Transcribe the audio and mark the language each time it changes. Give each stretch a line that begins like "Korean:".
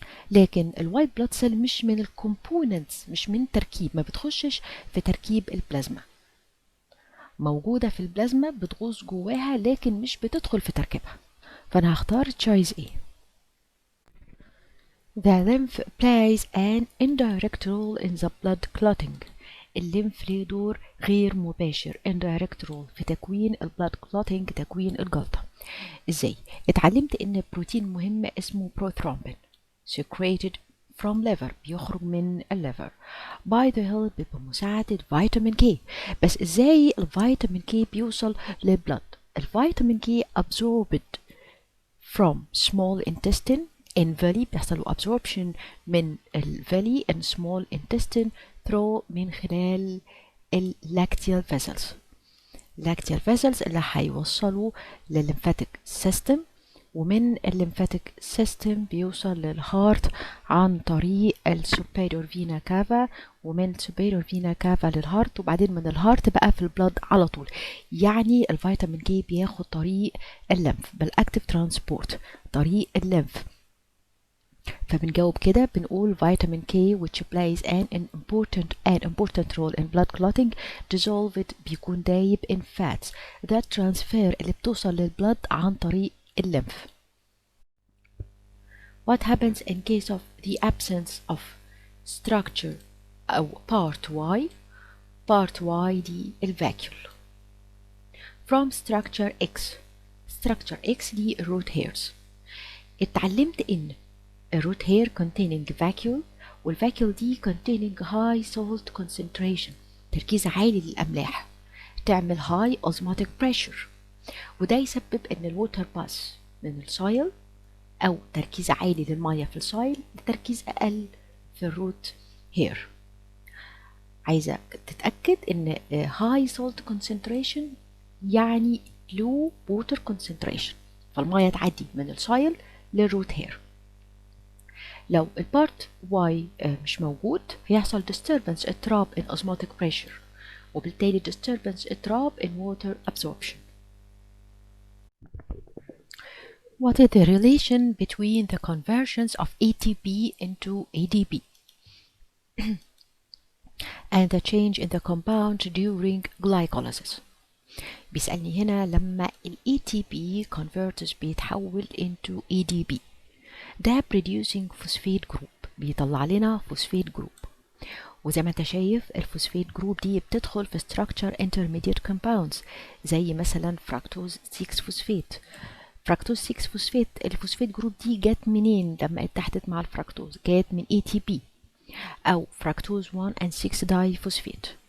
Arabic: لكن الوايت بلاد سيل مش من الكومبوننتس، مش من تركيب، ما بتخشش في تركيب البلازما. موجودة في البلازما بتغوص جواها لكن مش بتدخل في تركيبها. فأنا هختار choice A.
English: The lymph plays an indirect role in the blood clotting.
Arabic: الليمف ليه دور غير مباشر
English: indirect role
Arabic: في تكوين البلاد clotting، تكوين الجلطة. ازاي؟ اتعلمت ان بروتين مهم اسمه
English: prothrombin secreted from liver،
Arabic: بيخرج من الليفر
English: by the help
Arabic: بمساعدة فيتامين K. بس ازاي الفيتامين K بيوصل للبلد؟ الفيتامين K
English: absorbed from small intestine in villi،
Arabic: بيحصل له absorption من الفيلي
English: in small intestine through
Arabic: من خلال
English: lacteal vessels.
Arabic: lacteal vessels اللي هيوصلوا للليمفاتيك سيستم، ومن الليمفاتيك سيستم بيوصل للهارت عن طريق السوبيريور فينا كافا، ومن سوبيريور فينا كافا للهارت، وبعدين من الهارت بقى في البلد على طول. يعني الفيتامين كي بياخد طريق الليمف بالاكتيف ترانسبورت، طريق الليمف. فبنجاوب كده بنقول
English: vitamin K which plays an important role in blood clotting dissolved
Arabic: بيكون دايب
English: in fats that transfer
Arabic: اللي بتوصل للبلد عن طريق الليمف.
English: What happens in case of the absence of structure أو part Y؟ part Y
Arabic: دي الفاكيول.
English: From structure X. structure X دي root hairs.
Arabic: اتعلمت إن الروت هير containing vacuole، والفاكيول دي
English: containing high salt concentration،
Arabic: تركيز عالي للأملاح، تعمل
English: high osmotic pressure،
Arabic: وده يسبب إن الووتر باس من السايل أو تركيز عالي للمية في السايل لتركيز أقل في الروت هير. عايزة تتأكد إن
English: high salt concentration
Arabic: يعني
English: low water concentration،
Arabic: فالمية تعدي من السايل للروت هير. لو البارت Y مش موجود هيحصل disturbance اضطراب
English: in osmotic pressure،
Arabic: وبالتالي disturbance اضطراب
English: in water absorption. What is the relation between the conversions of ATP into ADP and the change in the compound during glycolysis؟
Arabic: بيسألني هنا لما ال
English: ATP converters بيتحول into ADP، ده producing phosphate group،
Arabic: بيطلع لنا
English: phosphate group.
Arabic: وزي ما انت شايف الفوسفيت جروب دي بتدخل في
English: structure intermediate compounds
Arabic: زي مثلا فركتوز 6 فوسفيت. فركتوز 6 فوسفيت، الفوسفيت جروب دي جت منين لما اتحدت مع الفركتوز؟ جت من ATP أو فركتوز 1 and 6 داي فوسفيت.